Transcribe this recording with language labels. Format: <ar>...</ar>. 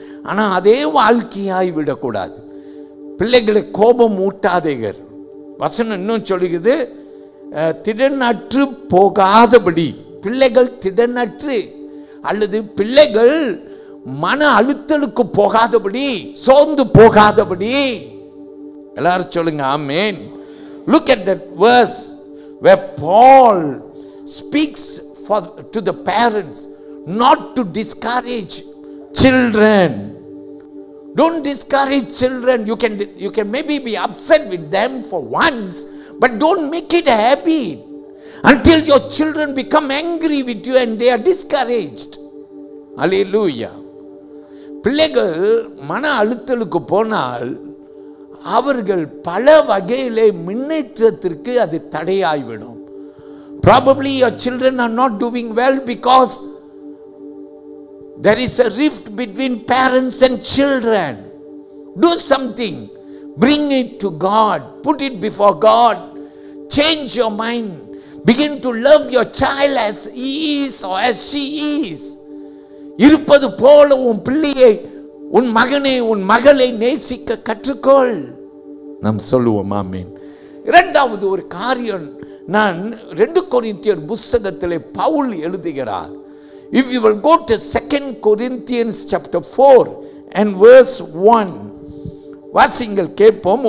<ta>ஆனால் அதே வாழ்க்கையாய் விடக்கூடாது. பிள்ளைகளை கோபம் மூட்டாதீர்கள். வசனம் இன்னும் சொல்லுகிறது, திடனற்று போகாதபடி. பிள்ளைகள் திடனற்று அல்லது பிள்ளைகள் மன அழுத்தலுக்கு போகாதபடி, சோர்ந்து போகாதபடி. எல்லாரும் சொல்லுங்க ஆமென்.</ta> <en>Look at that verse where Paul speaks to the parents not to discourage children. Don't discourage children. You can maybe be upset with them for once, but don't make it a habit until your children become angry with you and they are discouraged. Hallelujah.</en> <ta>பிள்ளைகள் மன அழுத்தலுக்கு போனால் அவர்கள் பல வகையிலே முன்னேற்றத்திற்கு அது தடையாய்விடும்.</ta> <en>Probably your children are not doing well because there is a rift between parents and children. Do something. Bring it to God. Put it before God. Change your mind. Begin to love your child as he is or as she is.</en> <ta>இருப்பது போல உன் பிள்ளையை, உன் மகனை, உன் மகளை நேசிக்க கற்றுக்கொள். நாம் சொல்லுவோம் ஆமென். இரண்டாவது ஒரு காரியம் நான் 2 கொரிந்தியர் புத்தகத்திலே பவுல் எழுதுகிறார்.</ta> <en>If you will go to 2 Corinthians chapter 4 and verse 1,</en> <ta>வாசியுங்கள், கேட்போம்.</ta>